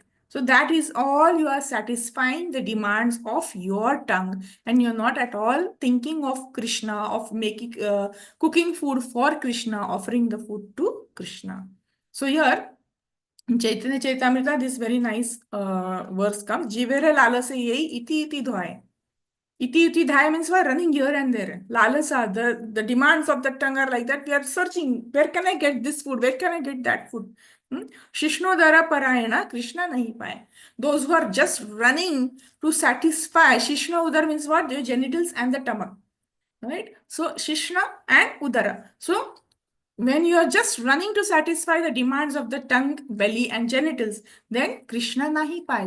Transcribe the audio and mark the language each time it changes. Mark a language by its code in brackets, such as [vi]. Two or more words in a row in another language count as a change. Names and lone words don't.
[en] So that is all you are satisfying the demands of your tongue, and you're not at all thinking of Krishna, of making cooking food for Krishna, offering the food to Krishna. So here in Chaitanya Chaitamrita, this very nice verse comes. [bn] জীবেরে লালসে যেই ইতি ইতি ধোয়ে. ইতি ধায় [en] means we're running here and there. Lalasa, the demands of the tongue are like that. We are searching, where can I get this food? Where can I get that food? [bn] শিশ্নোদর পরায়ণ, কৃষ্ণ নাহি পায়. [en] Those who are just running to satisfy, [bn] শিশ্ন উদর [en] means what? The genitals and the stomach. Right? So Shishna and Udara. So when you are just running to satisfy the demands of the tongue, belly, and genitals, then [bn] কৃষ্ণ নাহি পায়.